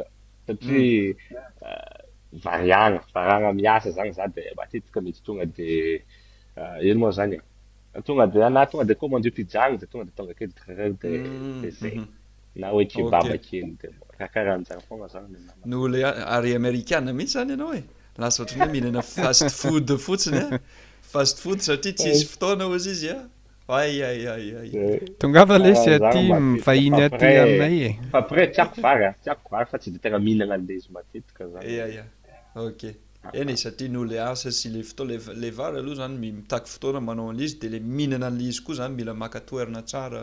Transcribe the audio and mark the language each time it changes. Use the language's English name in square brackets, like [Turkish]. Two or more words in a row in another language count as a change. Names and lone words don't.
[Malagasy] Satria variagna miasa zany za de matetika mety tonga de ino moa zany tonga de [French] commande pizza [Malagasy] agny de tonga ake de zay. Mhm. Na hoe Ok. kebab kely de karahan'zany foana zany no Ny namako. olo ary amerikana mihitsy zany ianao e. Lasa ohatran'ny hoe mihinana [English] fast food [Malagasy] fotsiny a. [English] Fast food [Malagasy] satria tsisy fotoana hozy izy a. Ay. Tongava lesy aty Karahan'zany matetika mivahiny aty aminay e. fa après tiako vary fa tsy de tegna mihinana an'le izy matetika zany. Ia. Ok. Eny satria ny olo asa sy le fotoana le vary aloha zany mitaky fotoana manao an'izy de le mihinana an'izy koa zany mila maka toerana tsara.